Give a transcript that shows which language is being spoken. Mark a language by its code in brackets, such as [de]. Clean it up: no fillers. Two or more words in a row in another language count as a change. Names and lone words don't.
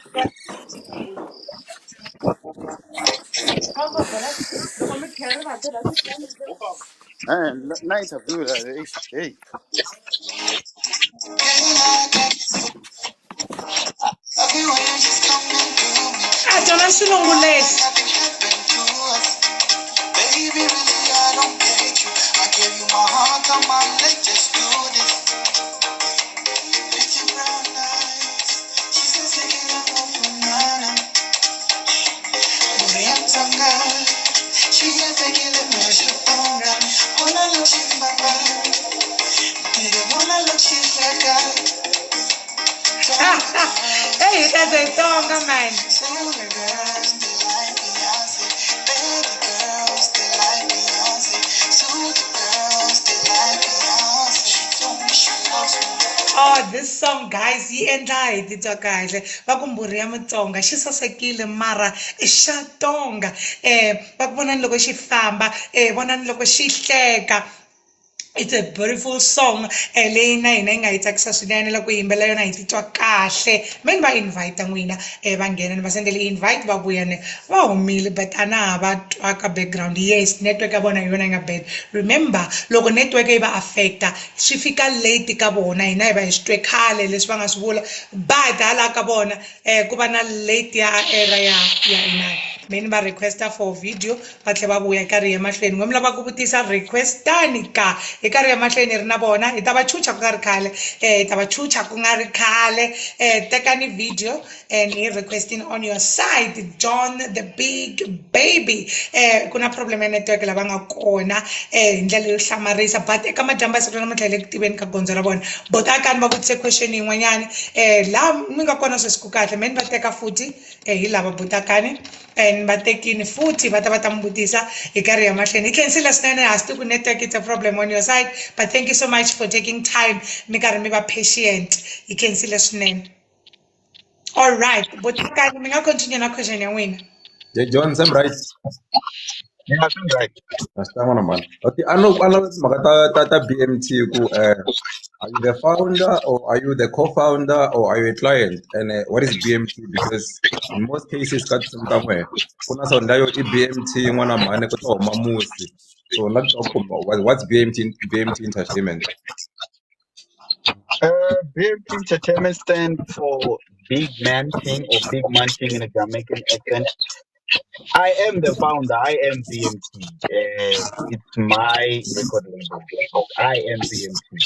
[ts] Na interview hey. Jona xilungu lexi [en] Baby, really, I don't get you. I gave you my heart, come on, let's just do this. Pretty brown eyes, she says taking it off from Nana. Muriantanga, she says taking it from Shutonga. Wanna look she's baba, didn't wanna look she's like a. hey that's a song man Say all the girls, they like Beyonce. Baby girls, they like Beyonce. Super girls, they like Beyonce. She told me she loves me. [ts] oh this song guys yi endla hi titwa kahle va ku mbhuri ya Mutsonga xi sasekile mara i xa tonga va ku vonani loko xi famba vonani loko xi hleka [en] it's a beautiful song [ts] leyi na hina yi nga hi tsakisa swinene loko hi yimbela yona hi titwa kahle me ni va invite n'wina va nghena ni va sendele invite va vuya ne va humile but a na ha va twa ka background yes network ya vona hi yona yi nga bad remember loko network yi va affecta swi fika late ka vona hina hi va hi swi twe khale leswi va nga swi vula but hala ka vona ku va na late ya era ya inani me ni va requesta [en] for video [ts] va tlhela va vuya hi karhi emahlweni n'we mi lava ku vutisa requestani ka hi karhi emahlweni hi ri na vona hi ta va chucha ku nga ri khale hi ta va chucha ku nga ri khale tekani video and hi requesting [en] on your side [ts] John the Big Baby ku na problem ya network lava nga kona hi ndlela yo hlamarisa but eka madyamba ya siku namuntlha hi le ku tiveni ka gondzo ra vona botakani va vutise question yin'wanyani laha mi nga kona sweswi ku kahle me ni va teka futhi hi lava botakani and va tekini futhi va ta mi vutisa hi karhi ya mahlweni hi khensile swinene ha swi tivi ku network [en] it's a problem on your side but thank you so much for taking time [ts] mi karhi mi va patient hi khensile swinene [en] all right [ts] botakani mi nga continue na question ya n'wina [en] J John Sam right. Yeah, I think right. [ts] Asitangwana man. [en] Okay, I know [ts] mhaka ta BMT ku [en] are you the founder, or are you the co-founder, or are you a client? And what is BMT? Because in most cases [ts] ka somewhere kuna sonda yo I BMT n'wana mhani ku ta huma musi. [en] So what's BMT Entertainment? BMT Entertainment stand for Big Man King or Big Man King in a Jamaican accent. I am the founder. I am BMT. It's my record label. I am BMT.